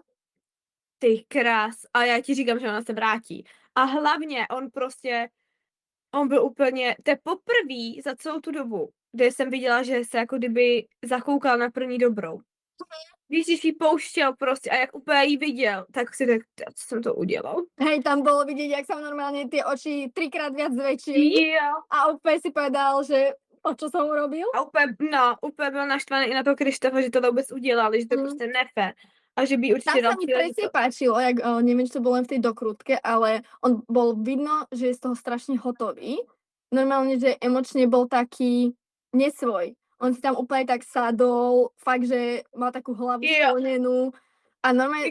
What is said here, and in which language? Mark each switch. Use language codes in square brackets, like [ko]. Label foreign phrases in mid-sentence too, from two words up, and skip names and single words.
[cs] ty krás, a já ti říkám, že ona se vrátí. A hlavně on byl úplně, to je poprvý za celou tu dobu, kde jsem viděla, že se jako kdyby zakoukal na první dobrou. Víš, když ji pouštěl prostě a jak úplně jí viděl, tak si řekl, co jsem to udělal. [sk] hej, tam bolo vidieť, jak sa mu normálne tie oči 3-krát viac zväčšili [cs] Jo. [sk] a úplne si povedal, že o čo som urobil. [cs] A úplně byl naštvaný i na toho Krištofa, že to vůbec udělali, že to je Mm. prostě nefér. A že by [sk] Tam [cs] určitě [sk] sa mi presne páčilo, jak, neviem, či to bolo len v tej dokrutke, ale on bol vidno, že je z toho strašne hotový. Normálne, že emočne bol taký nesvoj. On si tam úplne tak sadol, fakt, že mal takú hlavu [cs] Jo. [sk] sklonenú a normálne